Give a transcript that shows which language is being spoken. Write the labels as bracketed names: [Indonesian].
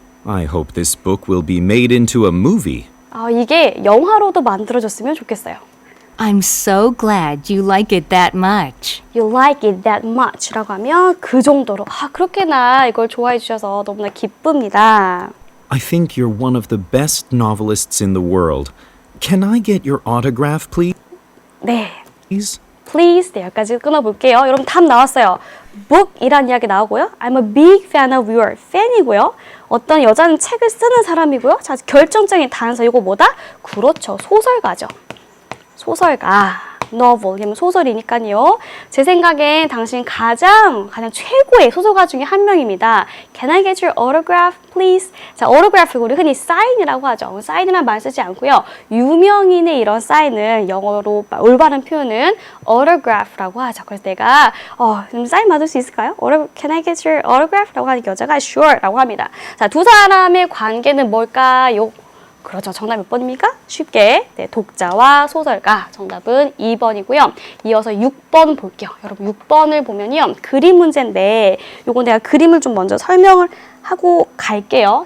[English] I hope this book will be made into a movie. [Korean] 이게 영화로도 만들어졌으면 좋겠어요. [English] I'm so glad you like it that much. You like it that much [Korean] 라고 하면 그 정도로 그렇게나 이걸 좋아해 주셔서 너무나 기쁩니다. [English] I think you're one of the best novelists in the world. Can I get your autograph, please? [Korean] 네. [English] Please? [Korean] Please. 네, 여기까지 끊어볼게요. 여러분 답 나왔어요. book이란 이야기 나오고요. [English] I'm a big fan of your fan [Korean] 이고요. 어떤 여자는 책을 쓰는 사람이고요. 자, 결정적인 단서 이거 뭐다? 그렇죠. 소설가죠. 소설가. novel, 이면 소설이니까요. 제 생각엔 당신 가장 최고의 소설가 중에 한 명입니다. [English] Can I get your autograph, please? [Korean] 자, autograph 우리 흔히 사인이라고 하죠. 사인이란 말 쓰지 않고요. 유명인의 이런 사인을 영어로 올바른 표현은 autograph라고 하죠. 그래서 내가 좀 사인 받을 수 있을까요? [English] Can I get your autograph? [Korean] 라고 하니까 여자가 [English] sure라고 합니다. [Korean] 자, 두 사람의 관계는 뭘까요? 그렇죠. 정답 몇 번입니까? 쉽게. 네, 독자와 소설가. 정답은 2번이고요. 이어서 6번 볼게요. 여러분 6번을 보면요. 그림 문제인데 요거 내가 그림을 좀 먼저 설명을 하고 갈게요.